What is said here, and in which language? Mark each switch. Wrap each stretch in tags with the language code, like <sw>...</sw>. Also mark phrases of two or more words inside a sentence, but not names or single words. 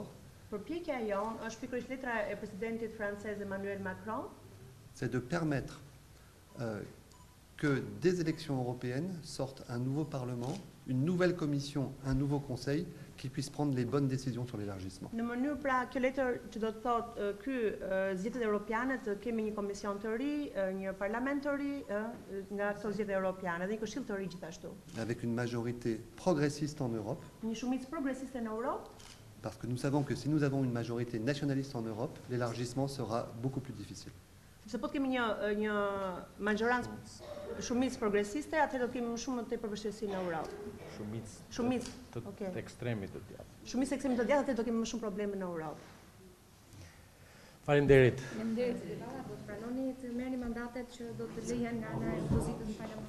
<sq>Përpjekja jonë është pikërisht letra e presidentit francez Emmanuel Macron,</sq> <fr>c'est de permettre que des élections européennes sortent un nouveau Parlement, une nouvelle Commission, un nouveau Conseil qui puissent prendre les bonnes décisions sur l'élargissement.</fr> <sq>në mënyrë pra kjo letër që do të thotë ky zgjedhjet europiane të kemi një komision të ri, një parlament të ri nga këto zgjedhje europiane dhe një këshill të ri gjithashtu.</sq> <fr>Avec une majorité progressiste en Europe,</fr> <sq>Një shumicë progresiste në Europë,</sq> <fr>parce que nous savons que si nous avons une majorité nationaliste en Europe, l'élargissement sera beaucoup plus difficile.</fr> <sq>sepse po të kemi një majorancë shumicë progresiste, atëherë do të kemi më shumë të përvështirësi në Europë. Shumicë të okay. ekstremit të djathtë. Shumicë ekstremit të djathtë, atëherë do kemi më shumë probleme në Europë. Faleminderit. Faleminderit. Pranoni të merrni mandatet që do të lihen nga ana e opozitës në parlament.</sq>